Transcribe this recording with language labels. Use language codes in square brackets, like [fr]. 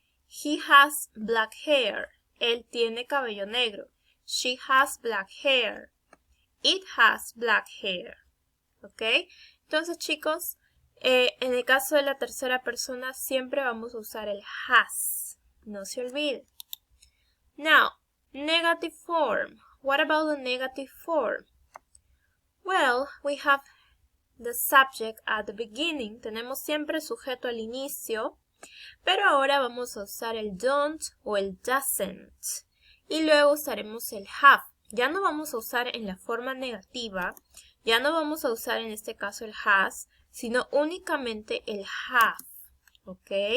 [en] He has black hair. [es] Él tiene cabello negro. [en] She has black hair. It has black hair. ¿Ok? [es] Entonces, chicos, en el caso de la tercera persona siempre vamos a usar el has. No se olvide. [en] Now, negative form. What about the negative form? Well, we have the subject at the beginning. [es] Tenemos siempre sujeto al inicio. Pero ahora vamos a usar el don't o el doesn't. Y luego usaremos el have. Ya no vamos a usar en la forma negativa, ya no vamos a usar en este caso el has, sino únicamente el have. ¿Ok?